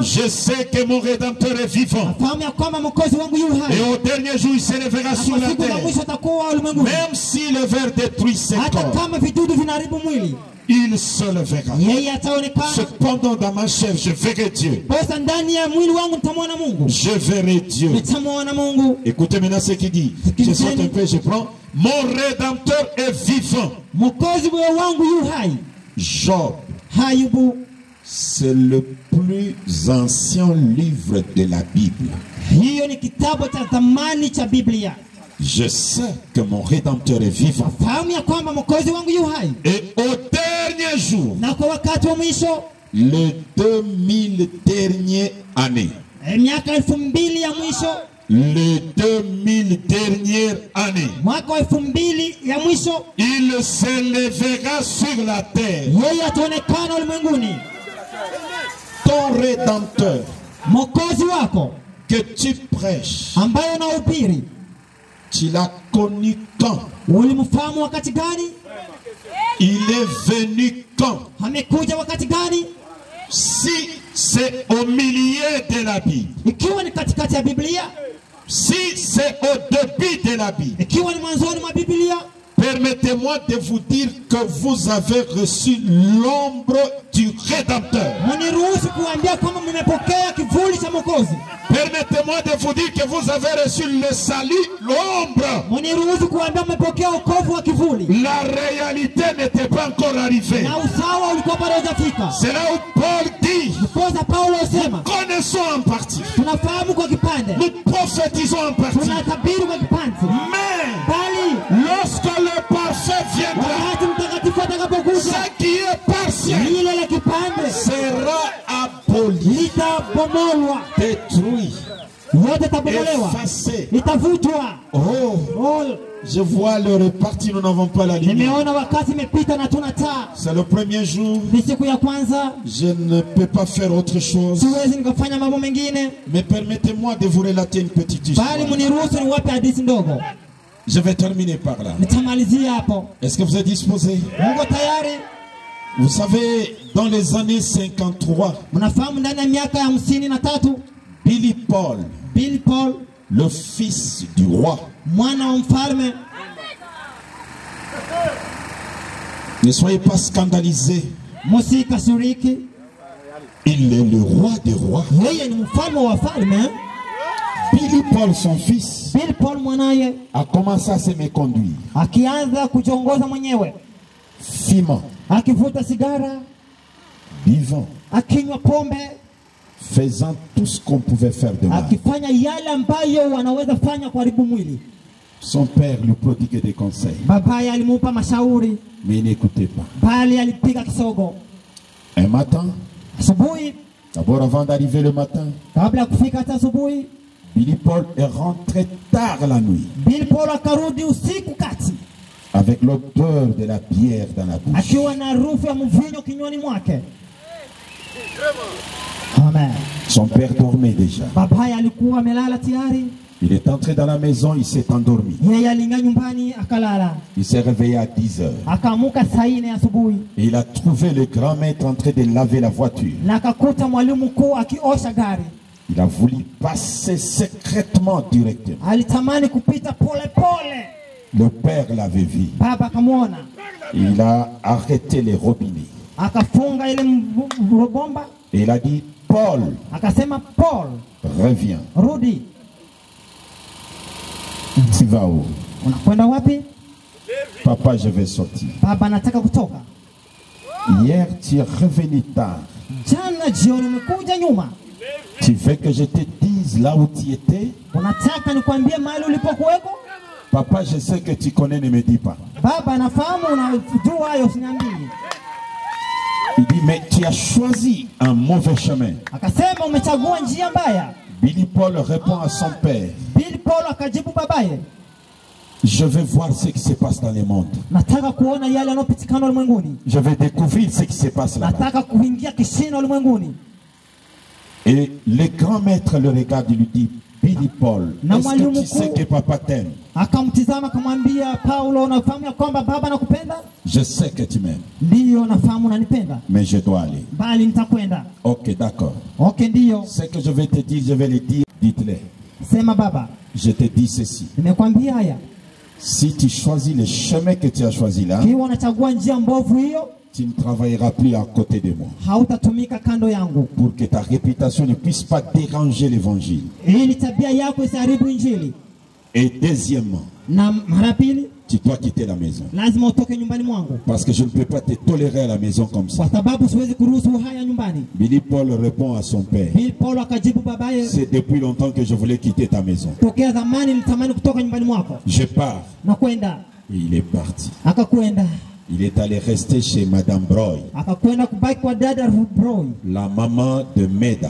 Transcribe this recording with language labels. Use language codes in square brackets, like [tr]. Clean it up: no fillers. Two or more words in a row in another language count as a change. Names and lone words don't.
[fr] je sais que mon Rédempteur est vivant. [sw] fahamu ya kwamba mwokozi wangu yu [fr] Et [sw] hai. [fr] au dernier jour, il s'élèvera sur [sw] Kwa [fr] la [sw] siku za [fr] terre. [sw] mwisho atakuwa ulimwenguni. [fr] Même si le ver détruit ses [sw] Hata [fr] corps, [sw] kama vidudu vinaharibu mwili, [fr] il se lèvera. [sw] yeye ataonekana. [fr] Cependant, dans ma chair, je verrai Dieu. [sw] Sasa ndani ya mwili wangu nitamwona Mungu. [fr] Je verrai Dieu. [sw] Nitamwona Mungu. [fr] Écoutez maintenant ce qu'il dit. Je saute un peu, je prends. Mon Rédempteur est vivant. [sw] Mwokozi wangu yu hai. [fr] Job, [sw] Ayubu, [fr] c'est le plus ancien livre de la Bible. [sw] hiyo ni kitabu cha zamani cha Biblia. [fr] Je sais que mon Rédempteur est vivant. [sw] Fahamu ya kwamba mwokozi wangu yu hai. [fr] Et au dernier jour, [sw] Na kwa wakati wa mwisho, [fr] les 2000 dernières années, [sw] miaka 2000 ya mwisho, [fr] les 2000 dernières années, [sw] mwaka wa 2000 ya mwisho, [fr] il s'élèvera sur la terre. [sw] yeye ataonekana ulimwenguni. [fr] Ton Rédempteur [sw] Mwokozi wako [fr] que tu prêches, [sw] ambaye unahubiri, [fr] Tu l'as connu quand? [sw] Ulimfahamu wakati gani? [fr] Il est venu quand? [sw] Amekuja wakati gani? [fr] Si c'est au milieu de la Bible, [sw] Ikiwa ni katikati ya Biblia, [fr] si c'est au début de la Bible, [sw] ikiwa ni mwanzoni mwa Biblia, [fr] permettez-moi de vous dire que vous avez reçu l'ombre du Rédempteur. [sw] mniruhusu kuambia kwamba mmepokea kivuli cha Mwokozi. [fr] Permettez-moi de vous dire que vous avez reçu le salut, l'ombre. [sw] Mniruhusu kuambia mmepokea wokovu wa kivuli. [fr] La réalité n'était pas encore arrivée. [sw] Na usawa ulikuwa bado hujafika. [fr] C'est là où Paul dit, [sw] Ndiposa Paulo asema, [fr] connaissons en partie, [sw] tunafahamu kwa kipande, [fr] nous prophétisons en partie, [sw] tunatabiri kwa kipande. [fr] mais [sw] Bali [fr] lorsque le parfait viendra, [sw] wakati mtakatifu atakapokuja, [fr] ce qui est partiel [sw] lile la kipande [fr] sera aboli, [sw] litabomolwa, [fr] détruit, [sw] yote tabomolewa, [fr] effacé. [sw] itavutwa. [fr] Oh, je vois le reparti, nous n'avons pas la lumière. [sw] Nimeona wakati imepita na tuna taa. [fr] C'est le premier jour, [sw] Ni siku ya kwanza, [fr] je ne peux pas faire autre chose. [sw] siwezi nikafanya mambo mengine, [fr] Mais permettez-moi de vous relater une petite histoire. [sw] bali mniruhusu niwape hadithi ndogo. [fr] Je vais terminer par là. [sw] Nitamalizia hapo. [fr] Est-ce que vous êtes disposés? [sw] Mungu tayari? [fr] Vous savez, dans les années 53, [sw] Mnafahamu ndani ya miaka ya 53, [fr] Billy Paul, [sw] Billy Paul, [fr] le fils du roi, [sw] mwana wa mfalme, [fr] ne soyez pas scandalisés, [sw] musikasiriki, [fr] il est le roi des rois. [sw] yeye ni mfalme wa wafalme. [fr] Billy Paul, son fils, [sw] Billy Paul mwanaye [fr] a commencé à se méconduire, [sw] akianza kujiongoza mwenyewe, [fr] fumant, [sw] akivuta sigara, [fr] buvant, [sw] akinywa pombe, [fr] faisant tout ce qu'on pouvait faire de mal. [sw] akifanya yale ambayo wanaweza fanya kuharibu mwili. [fr] Son père lui prodiguait des conseils, [sw] Babaye alimupa mashauri, [fr] mais il n'écoutait pas. [sw] bali alipiga kisogo. [fr] Un matin, [sw] Asubuhi, [fr] d'abord avant d'arriver le matin, [sw] kabla ya kufika hata asubuhi, [fr] Billy Paul est rentré tard la nuit, [sw] Billy Paul akarudi usiku kati, [fr] avec l'odeur de la bière dans la bouche. [sw] akiwa na harufu ya mvinyo kinywani mwake. Amen. [fr] Son père dormait déjà. [sw] Babaye alikuwa amelala tayari. [fr] Il est entré dans la maison, il s'est endormi. [sw] Yeye aliingia nyumbani akalala. [fr] Il s'est réveillé à 10 heures. [sw] Akaamuka saa 4 asubuhi [fr] Et il a trouvé le grand maître en train de laver la voiture. [sw] na akakuta mwalimu mkuu akiosha gari. [fr] Il a voulu passer secrètement directement. [sw] Alitamani kupita pole pole. [fr] Le père l'avait vu. [sw] Baba akamwona, [fr] Il a arrêté les robinets. [sw] akafunga ile bomba, [fr] Et il a dit, Paul, [sw] akasema, Paul, [fr] reviens. [sw] rudi. [fr] Tu vas où? [sw] Unakwenda wapi? [fr] Papa, je vais sortir. [sw] Baba, nataka kutoka. [fr] Hier, tu es revenu tard. [sw] Jana jioni umekuja nyuma. [fr] Tu veux que je te dise là où tu étais? [sw] Unataka nikwambie mahali ulipokuweko? [fr] Papa, je sais que tu connais, ne me dis pas. [sw] Baba, nafahamu unajua hayo, usiniambie. [fr] Il dit, mais tu as choisi un mauvais chemin. [sw] Akasema umechagua njia mbaya. [fr] Billy Paul répond à son père, [sw] Billy Paul akajibu babaye, [fr] je vais voir ce qui se passe dans le monde. [sw] nataka kuona yale yanopitikana ulimwenguni. [fr] Je vais découvrir ce qui se passe là-bas. [sw] Nataka kuingia kishina ulimwenguni. [fr] Et le grand maître le regarde et lui dit, Billy Paul, est-ce que tu sais que papa t'aime? [sw] Akamtizama akamwambia, Paulo, unafahamu ya kwamba baba nakupenda? [fr] Je sais que tu m'aimes, [sw] Ndiyo, nafahamu unanipenda, [fr] mais je dois aller. [sw] bali nitakwenda. [fr] Ok, d'accord. [sw] Okay, ndiyo. [fr] Ce que je vais te dire, je vais le dire. Dites-le. [sw] Sema baba, [fr] Je te dis ceci. [sw] nimekwambia haya. [fr] Si tu choisis le chemin que tu as choisi là, [sw] Kiwa unachagua njia mbovu hiyo, [fr] tu ne travailleras plus à côté de moi. [sw] hautatumika kando yangu, [fr] Pour que ta réputation ne puisse pas déranger l'évangile. [sw] ili tabia yako isiharibu injili. [fr] Et deuxièmement, [sw] Na mara pili, [fr] tu dois quitter la maison. [sw] lazima utoke nyumbani mwangu, [fr] Parce que je ne peux pas te tolérer à la maison comme ça. [sw] kwa sababu siwezi kuruhusu haya nyumbani. [fr] Billy Paul répond à son père, [sw] Billy Paul akajibu babaye, [fr] c'est depuis longtemps que je voulais quitter ta maison. [sw] tokea zamani nilitamani kutoka nyumbani mwako. [fr] Je pars. [sw] Na kwenda, [fr] Et il est parti. [sw] akakwenda, [fr] Il est allé rester chez Madame Broy, [sw] akakwenda kubaki kwa dada Broy, [fr] la maman de Meda.